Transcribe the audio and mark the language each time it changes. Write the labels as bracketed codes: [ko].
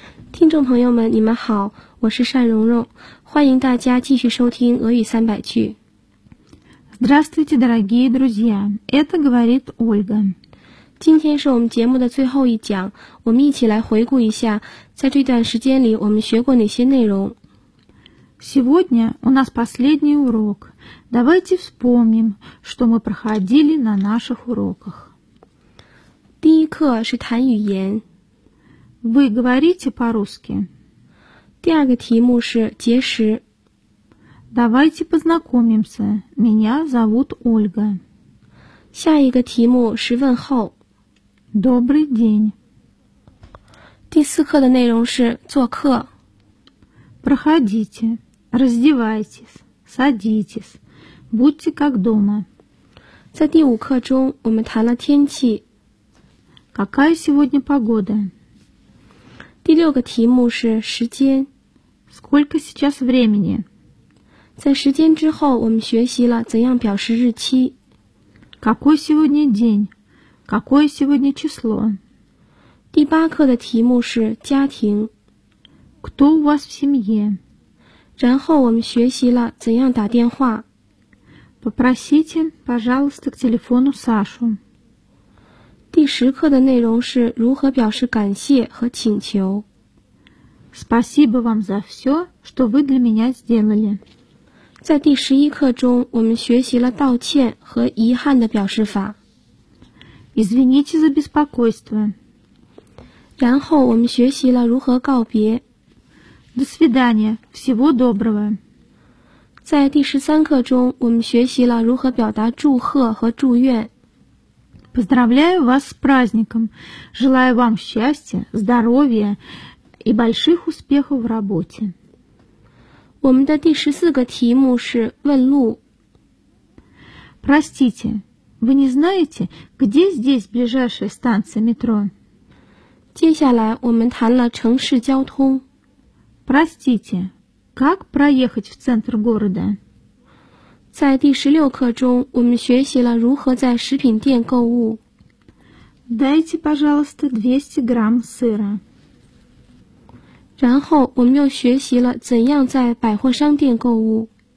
[zh] 听众朋友们你们好，我是单蓉蓉，欢迎大家继续收听俄语三百句。 [ru] Здравствуйте, дорогие друзья, это говорит Ольга。 [zh] 今天是我们节目的最后一讲，我们一起来回顾一下在这段时间里我们学过哪些内容。 [ru] Сегодня у нас последний урок. Давайте вспомним, что мы проходили на наших уроках. [zh] 第一课是谈语言。 [ru] Вы говорите по-русски. [zh] 第二个题目是结识。 [ru] Давайте познакомимся. Меня зовут Ольга. [zh] 下一个题目是问候。 [ru] Добрый день. [zh] 第四课的内容是做客。 [ru] Проходите. Раздевайтесь, садитесь, будьте как дома. [zh] 在第五课中我们谈了天气。 [ru] Какая сегодня погода? [zh] 第六个题目是时间。 [ru] Сколько сейчас времени? [zh] 在时间之后我们学习了怎样表示日期。 [ru] Какой сегодня день? Какое сегодня число? [zh] 第八课的题目是家庭。 [ru] Кто у вас в семье? [zh] 然后我们学习了怎样打电话。 [ru] Попросите, пожалуйста, к телефону Сашу. [zh] 第十课的内容是如何表示感谢和请求。 [ru] Спасибо вам за все, что вы для меня сделали. [zh] 在第十一课中我们学习了道歉和遗憾的表示法。 [ru] Извините за беспокойство. [zh] 然后我们学习了如何告别。 [ru] До свидания, всего доброго. [zh] 在第十三课中我们学习了如何表达祝贺和祝愿。 [ru] Поздравляю вас с праздником. Желаю вам счастья, здоровья и больших успехов в работе. [zh] 我们的第十四个题目是问路。 [ru] Простите, вы не знаете, где здесь ближайшая станция метро? [zh] 接下来我们谈了城市交通。 [ru] Простите, как проехать в центр города? [zh] 在第十六课中我们学习了如何在食品店购物。 [ru] Дайте, пожалуйста, 200 грамм сыра. [zh] 然后我们又学习了怎样在百货商店购物。